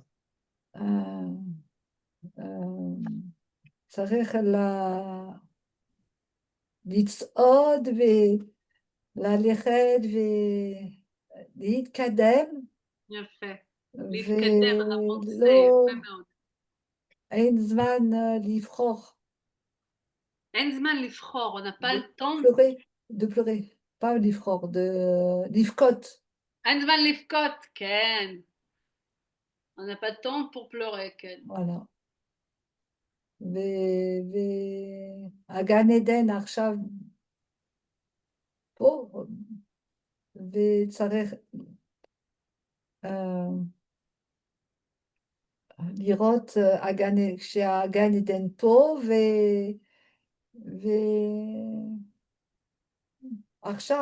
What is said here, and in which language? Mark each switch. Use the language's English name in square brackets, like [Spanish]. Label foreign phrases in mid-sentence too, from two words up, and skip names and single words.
[Hebrew] אה, אה, צריך לצעוד וללכת ולהתקדם, יפה. להתקדם, avancé, יפה מאוד. אין זמן לבחור. אין זמן לבחור, [French] on n'a pas le temps. de pleurer, pas [Hebrew] לבחור, לבכות. אין זמן לבכות, כן. [French] On n'a pas de temps pour pleurer, [Hebrew] כן. וואלה. והגן עדן עכשיו פה, וצריך לראות שהגן עדן פה, ועכשיו